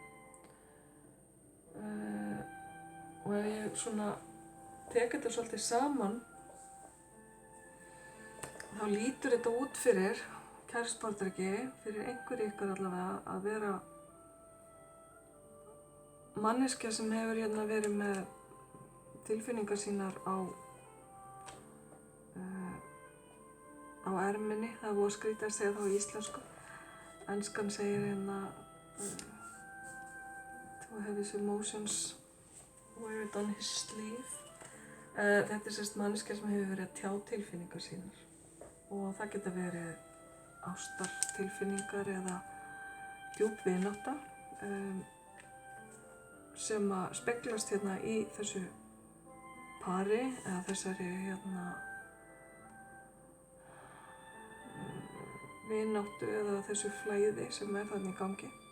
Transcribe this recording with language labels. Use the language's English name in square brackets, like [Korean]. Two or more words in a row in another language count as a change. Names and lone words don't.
[Icelandic] Og ef ég svona tek þetta svolítið saman, þá lítur þetta út fyrir kærustupordreki, fyrir einhverju ykkar allavega, að vera manneskja sem hefur hérna verið með tilfinningar sínar á erminni. Það er voða skrítið að segja það á íslensku. Enskan segir hérna [English] to have his emotions wear it on his sleeve. [Icelandic] Þetta er sérst manneskja sem hefur verið að tjá tilfinningar sínar og það geta verið ástartilfinningar eða djúp vinátta sem að speglast hérna í þessu pari eða þessari hérna vináttu eða þessu flæði sem er þarna í gangi.